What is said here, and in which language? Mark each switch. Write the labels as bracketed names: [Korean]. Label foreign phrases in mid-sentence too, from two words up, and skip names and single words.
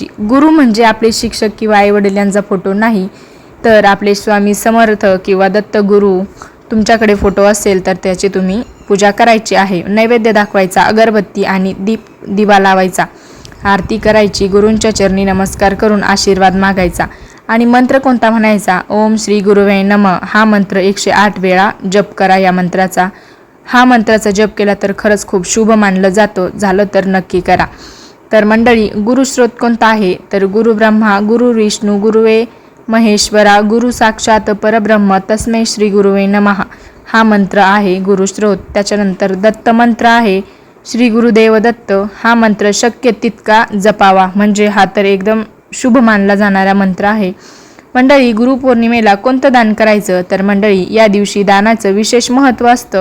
[Marathi] गुरु म्हणजे आपले शिक्षक किंवा आईवडील यांचा फोटो नाही, तर आपले स्वामी समर्थ किंवा दत्तगुरू तुमच्याकडे फोटो असेल तर त्याची तुम्ही पूजा करायची आहे. नैवेद्य दाखवायचा, अगरबत्ती आणि दिवा लावायचा, आरती करायची, गुरूंच्या चरणी नमस्कार करून आशीर्वाद मागायचा. आणि मंत्र कोणता म्हणायचा, [Sanskrit] ओम श्री गुरुवे नमः [Marathi] हा मंत्र 108 वेळा जप करा. हा मंत्राचा जप केला तर खरंच खूप शुभ मानलं जातं. झालं तर नक्की करा. तर मंडळी, गुरुस्रोत कोणता आहे, तर [Sanskrit] गुरु ब्रह्मा गुरु विष्णू गुरुवे महेश्वरा गुरु साक्षात परब्रह्म तस्मै श्री गुरुवे नमः [Marathi] हा मंत्र आहे गुरुस्रोत. त्याच्यानंतर दत्त मंत्र आहे, [Sanskrit] श्री गुरुदेव दत्त [Marathi] हा मंत्र शक्य तितका जपावा, म्हणजे हा तर एकदम शुभ मानला जाणारा मंत्र आहे. मंडळी, गुरुपौर्णिमेला कोणतं दान करायचं, तर मंडळी, या दिवशी दानाचं विशेष महत्त्व असतं.